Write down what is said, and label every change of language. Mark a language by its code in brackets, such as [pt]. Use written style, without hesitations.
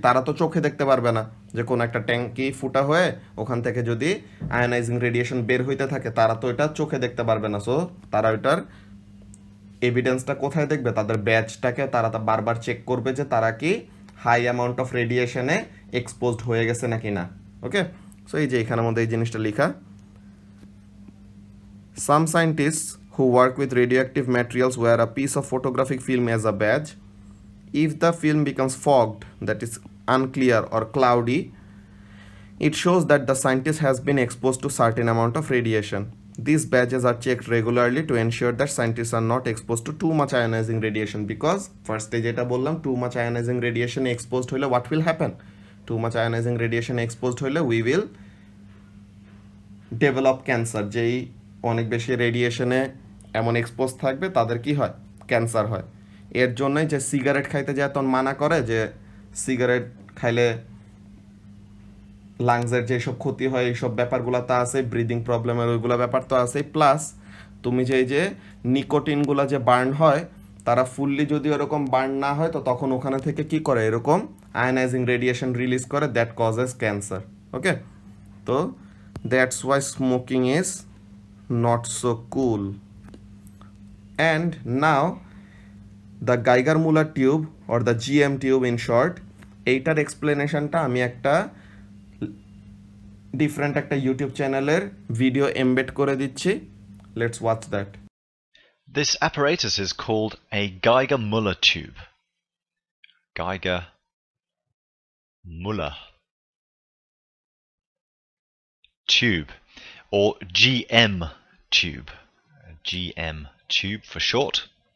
[bn] তারা তো চোখে দেখতে পারবে না যে কোনো একটা ট্যাঙ্কি ফুটা হয়ে ওখান থেকে যদি আয়োনাইজিং রেডিয়েশন বের হইতে থাকে, তারা তো এটা চোখে দেখতে পারবে না. সো তারা ওইটার এভিডেন্সটা কোথায় দেখবে? তাদের ব্যাচটাকে তারা বারবার চেক করবে যে তারা কি হাই অ্যামাউন্ট অফ রেডিয়েশনে এক্সপোজড হয়ে গেছে নাকি না। ওকে, সো এই যে এখানের মধ্যে এই জিনিসটা লেখা, [en] some scientists who work with radioactive materials wear a piece of photographic film as a badge. If the film becomes fogged, that is unclear or cloudy, it shows that the scientist has been exposed to certain amount of radiation. These badges are checked regularly to ensure that scientists are not exposed to too much ionizing radiation, because first stage [bn] এটা বললাম [en] too much ionizing radiation exposed হলে what will happen? Too much ionizing radiation exposed হলে we will develop cancer. [bn] যেই অনেক বেশি রেডিয়েশনে এমন expose থাকবে তাদের কি হয়? ক্যান্সার হয়। এর জন্যই যে সিগারেট খাইতে যায় তখন মানা করে যে সিগারেট খাইলে লাংসের যেসব ক্ষতি হয় এইসব ব্যাপারগুলো তো আছে, ব্রিদিং প্রবলেমের ওইগুলো ব্যাপার তো আছে, প্লাস তুমি যে নিকোটিনগুলো যে বার্ন হয় তারা ফুললি যদি এরকম বার্ন না হয় তো তখন ওখানে থেকে কি করে এরকম আয়নাইজিং রেডিয়েশন রিলিজ করে, দ্যাট কজেস ক্যান্সার। [en] Okay, তো that's why smoking is not so cool. And now the Geiger Muller tube or the GM tube in short, [bn] এইটার এক্সপ্লেনেশনটা আমি একটা ডিফারেন্ট একটা ইউটিউব চ্যানেলের ভিডিও এমবেড করে দিচ্ছি, [en] Let's watch that. This apparatus is called a Geiger-Müller tube. Geiger-Müller tube, or GM tube. GM tube for short.